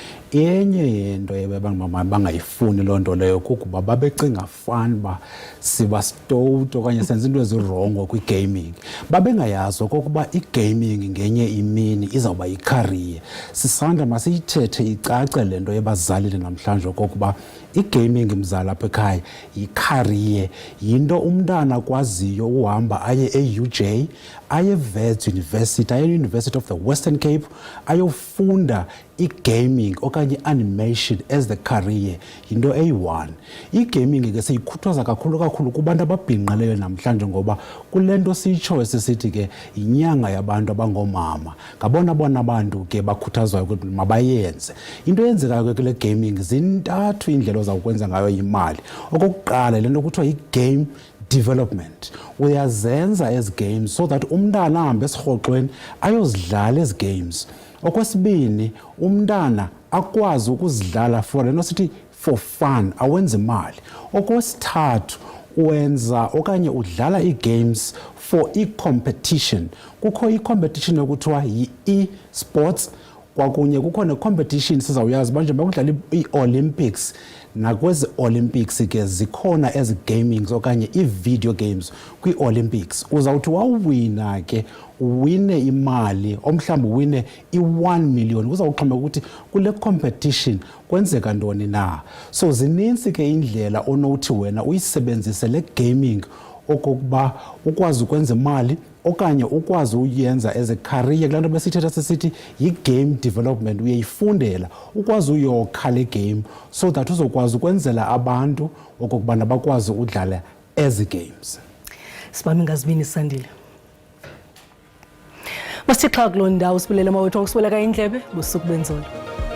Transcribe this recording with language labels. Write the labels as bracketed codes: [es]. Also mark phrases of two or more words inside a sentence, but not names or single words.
[xh] enye yento bangayifuni loo nto leyo kukuba babecinga fanuba siba stowed okanye senza into ezirongo kwi-gaming. Babengayazi okokuba i-gaming ngenye imini izawuba yikhariye. Sisanda masiyithethe icace le nto ebazalile namhlanje okokuba i-gaming mzala apha ekhaya yikhariye, yinto umntana akwaziyo uhamba aye e-UJ, aye eWits University, aye e-University of the Western Cape, ayofunda i-gaming okanye i-animation [en] as the career, [xh] yinto eyi-one. I-gaming ke seyikhuthaza kakhulu kubantu ababhinqileyo namhlanje ngoba kule nto siyitshoyo sisithi ke yinyanga yabantu abangoomama. Ngabona abantu ke bakhuthazwayo ukuthi mabayenze. Into eyenzekayo ke kule gaming zintathu indlela ozawukwenza ngayo imali. Okokuqala le nto kuthiwa yi-game development. Uyazenza ezi games [en] so that [xh] umntana ahambe esirhoxweni ayozidlala ezi games. Okwesibini, umntana akwazi ukuzidlala for le nto sithi [en] for fun, [xh] awenze imali. Okwesithathu, uwenza okanye udlala ii-games for i-competition. Kukho i-competition ekuthiwa yi-e-sports, kwakunye kukho ne-competition sizawuyazi manje bakudlala ii-Olympics. Nakwezi Olympics ke zikhona ezi gamings okanye i-video games kwi-Olympics. Uzawuthi wawina ke uwine imali, omhlawumbi uwine i-1 million. Uzawuxhomeka ukuthi kule competition kwenzeka ntoni na. So zininzi ke indlela onothi wena uyisebenzise le gaming okokuba ukwazi ukwenza imali okanye ukwazi uyenza [en] as a career. [xh] Kulaa nto besithetha sisithi yi-game development, uyayifundela ukwazi uyokha le game [en] so that [xh] uzokwazi ukwenzela abantu okokubana bakwazi udlala ezi games. Sibami ngazibini Sandile. Masithi xa kuloo ndawo sibulele mawethu okusibuleka indlebe busuku benzolo.